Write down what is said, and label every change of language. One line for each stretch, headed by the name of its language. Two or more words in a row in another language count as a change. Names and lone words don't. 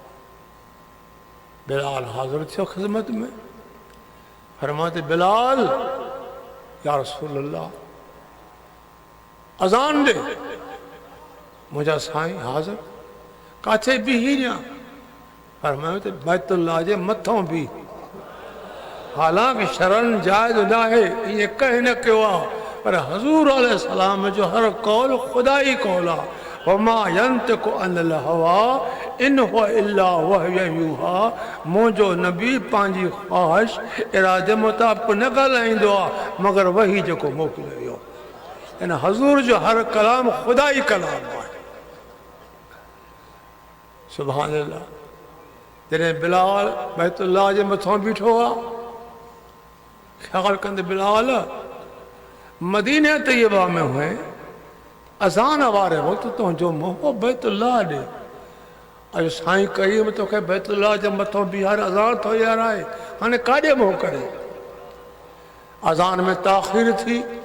Sindhi: बिलाल हाज़िर थियो ख़िदमत में फरमाते बिलाल
Arabic: يا رسول الله
Sindhi: अज़ान दे मुंहिंजा साईं हाज़िर काथे बीही ॼां फरमायो त बैतुल्लाह जे मथां बि हालांकि शरण जाइज़ न आहे ईअं कंहिं न कयो आहे पर हज़ूर अलैहिस्सलाम जो हर कौल ख़ुदा ई कौल आहे
Arabic: وما ينطق عن الهوى إن هو إلا وحي يوحى
Sindhi: मुंहिंजो नबी पंहिंजी ख़्वाहिश इरादे मुताबिक़ न ॻाल्हाईंदो आहे मगर वही जेको मोकिलियो वियो इन हज़ूर जो हर कलाम ख़ुदा ई कलाम आहे
Arabic: سبحان الله
Sindhi: जॾहिं बिलाल बैतुल्लाह जे मथां बीठो आहे ख़्यालु कंदे बिलाल मदीने तैयबा में हुए अज़ान वारे वक़्तु तुंहिंजो मोह बैतुल्लाह ॾे अॼु साईं करीम तोखे बैतुल्लाह जे मथां बीहारे अज़ान थो याराए हाणे काॾे मोह करे अज़ान में ताख़ीर थी